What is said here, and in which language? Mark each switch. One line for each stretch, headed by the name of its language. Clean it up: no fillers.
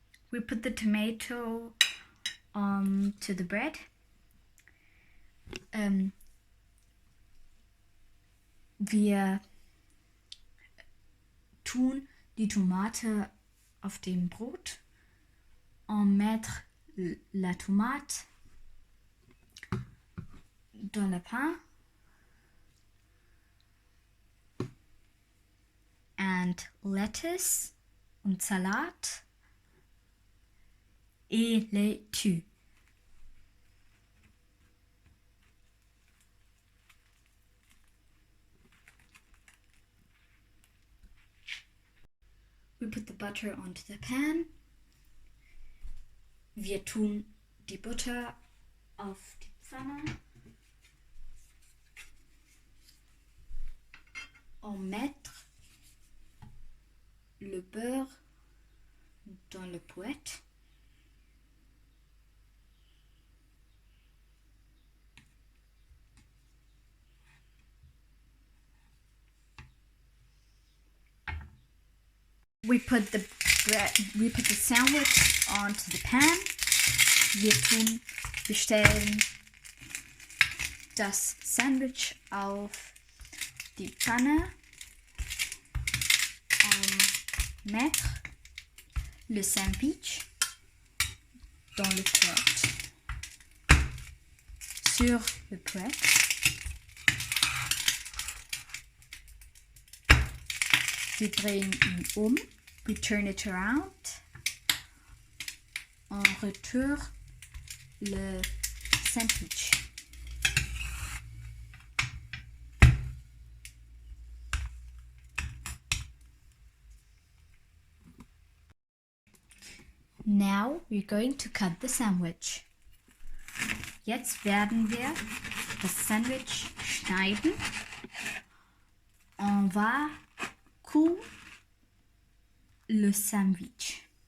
English: We put the tomato to the bread.
German: Wir tun die Tomate auf dem Brot.
French: On mettre la tomate dans le pain.
English: And lettuce
German: und Salat
French: et laitue.
English: We put the butter onto the pan.
German: Wir tun die Butter auf die Pfanne.
French: On mettre le beurre dans le poêle.
English: We put the sandwich onto the pan.
German: Wir stellen das Sandwich auf die Pfanne.
French: Mettre le sandwich dans le poêle. Sur le poêle.
German: Wir drehen ihn
English: we turn it around.
French: On retourne le sandwich.
English: Now we're going to cut the sandwich.
German: Jetzt werden wir das Sandwich schneiden.
French: On va couper le sandwich.